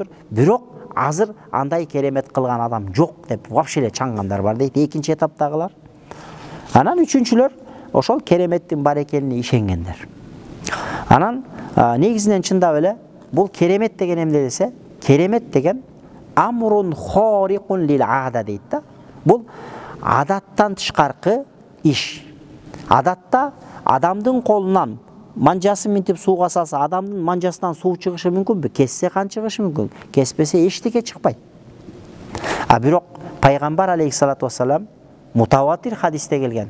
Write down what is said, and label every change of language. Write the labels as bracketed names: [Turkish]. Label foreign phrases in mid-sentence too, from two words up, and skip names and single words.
[Kyrgyz] Бирок азыр андай керемет кылган адам жок деп вообще эле чаңгандар бар дейт. Экинчи этаптагылар. Анан үчүнчүлөр ошол кереметтин бар экенине ишенгендер. Анан негизинен чындап эле бул керемет деген эмне десе, керемет деген [Arabic] أمر خارق للعادة [Kyrgyz] дейт да. Бул адаттан тышкаркы иш. Адатта адамдын колунан манжасын минтип сууга салса, адамдын манжасынан суу чыгышы мүмкүнбү? Кессе кан чыгышы мүмкүн? Кеспесе эчтеке чыкпайт. Бирок пайгамбар [Arabic] عليه الصلاة والسلام [Kyrgyz] мутаватир хадисте келген.